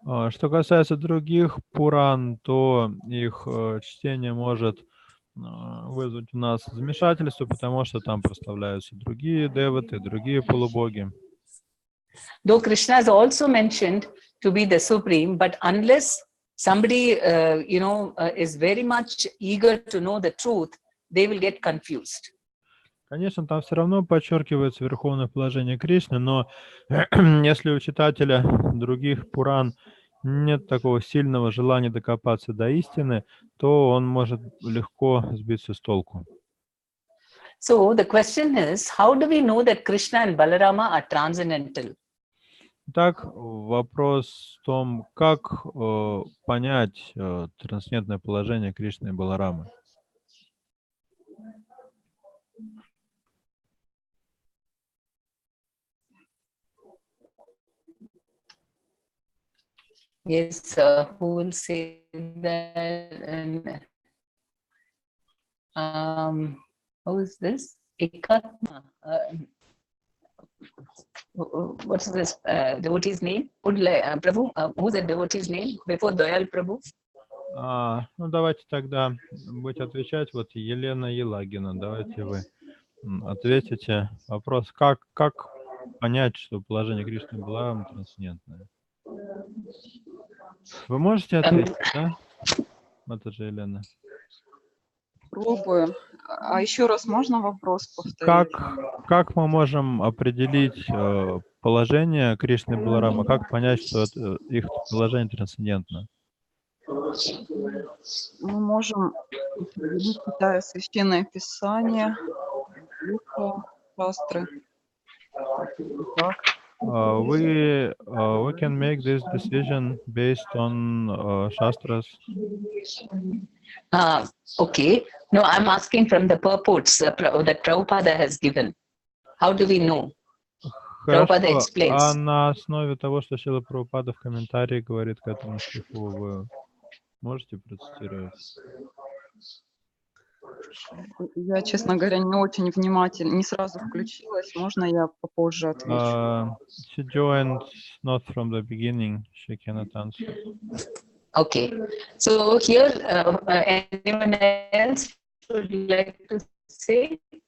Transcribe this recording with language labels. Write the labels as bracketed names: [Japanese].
[Russian] Что касается других Пуран, то их чтение может вызвать у нас замешательство, потому что там прославляются другие деваты, другие полубоги. [English] Though Krishna is also mentioned to be the supreme, but unless somebody, is very much eager to know the truth, they will get confused. [Russian] Конечно, там все равно подчеркивается верховное положение Кришны, но если у читателя других Пуран нет такого сильного желания докопаться до истины, то он может легко сбиться с толку. [English] So the question is, how do we know that Krishna and Balarama are transcendental? [Russian] Так, вопрос в том, как понять трансцендентное положение Кришны и Баларамы. [English] Yes, who will say that? Who is this? Ekatma. What's this devotee's name? Prabhu, who's the devotee's name before Dayal Prabhu? [Russian] Ну, давайте тогда будете отвечать. Вот Елена Елагина, давайте вы ответите. Вопрос, как понять, что положение Кришны и Баларамы трансцендентное? Вы можете ответить, да? Это же Елена. Пробую. А еще раз можно вопрос повторить? Как мы можем определить положение Кришны и Баларамы? Как понять, что их положение трансцендентно? Мы можем определить, читая священное писание, шастры. [English] We can make this decision based on shastras. Okay. No, I'm asking from the purports that Prabhupada has given. How do we know? Prabhupada explains. [Russian] А на основе того, что Шрила Прабхупада в комментарии говорит к этому стиху, вы можете процитировать? Я, честно говоря, не очень внимательно, не сразу включилась. Можно я попозже отвечу? [English] She joined not from the beginning. She cannot answer. Okay. So here, anyone else would like to say?